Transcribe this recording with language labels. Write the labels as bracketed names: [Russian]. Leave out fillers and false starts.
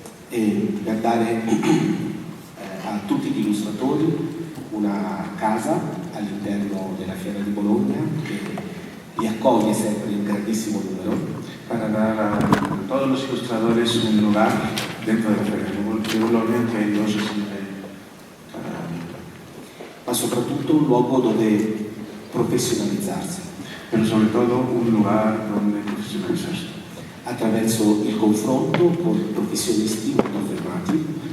[Italian] E per dare a tutti gli illustratori una casa all'interno della Fiera di Bologna che li accoglie sempre in grandissimo numero. [Spanish] Para dar a todos los ilustradores un lugar dentro de la Feria de Bologna que ellos reciben cada año. [Italian] Ma soprattutto un luogo dove professionalizzarsi. [Spanish] Pero sobre todo un lugar donde profesionalizarse. [Italian] Attraverso il confronto con professionisti molto affermati.